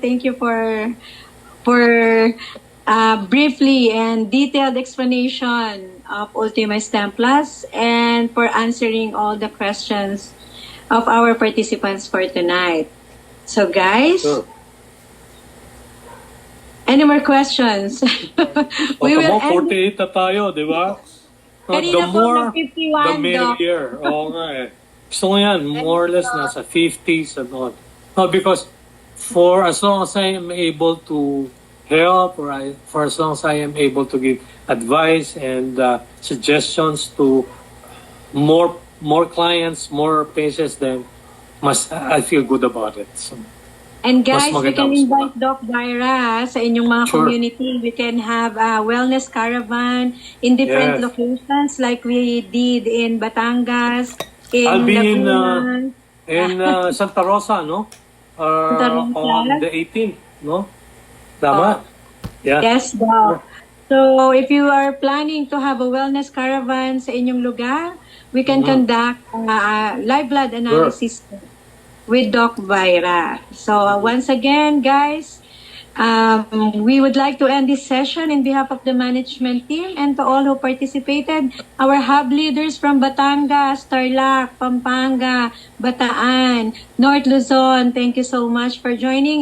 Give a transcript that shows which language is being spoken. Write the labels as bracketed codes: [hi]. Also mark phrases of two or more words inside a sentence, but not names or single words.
[en] Thank you for briefly and detailed explanation of Ultima Stem Plus and for answering all the questions of our participants for tonight. So, guys, Sure. any more questions? We will Mo, end. [tl] 48 na tayo, di ba? Kanina [en] The [tl] po [en] more, [tl] na 51, [en] the Doc. [tl] merrier. Oo nga eh. Gusto ko yan, [en] more or less nasa 50s and all. No, because for as long as I am able to help, or for as long as I am able to give advice and suggestions to more clients, more patients, then I feel good about it. So, And guys, [tl] Mas [en] we [tl] maganda [en] can [tl] mas invite Doc Vyra sa inyong mga [en] Sure. community. We can have a wellness caravan in different Yes. locations like we did in Batangas, in I'll be in Laguna. Santa Rosa, no? Santa Rosa. On the 18th, no? Tama? Yeah. Yes, Doc. So if you are planning to have a wellness caravan [tl] sa inyong lugar, [en] we can conduct live blood analysis with Doc Vyra. So once again, guys, we would like to end this session in behalf of the management team and to all who participated. Our hub leaders from Batangas, Tarlac, Pampanga, Bataan, North Luzon, thank you so much for joining.